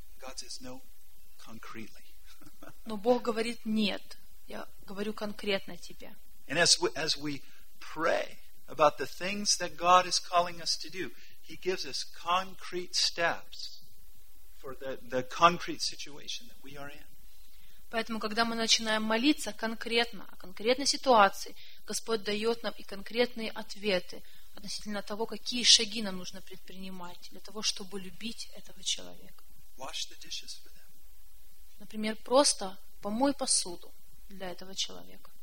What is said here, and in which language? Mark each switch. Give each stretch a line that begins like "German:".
English: God says no, concretely.
Russian: Но Бог говорит: нет. Я говорю конкретно тебе.
English: And as we pray about the things that God is calling us to do, He gives us concrete steps for the concrete situation that we are in.
Russian: Поэтому, когда мы начинаем молиться конкретно о конкретной ситуации, Господь дает нам и конкретные ответы относительно того, какие шаги нам нужно предпринимать для того, чтобы любить этого человека.
English: Wash the dishes for them.
Russian: Например, просто помой посуду для этого человека.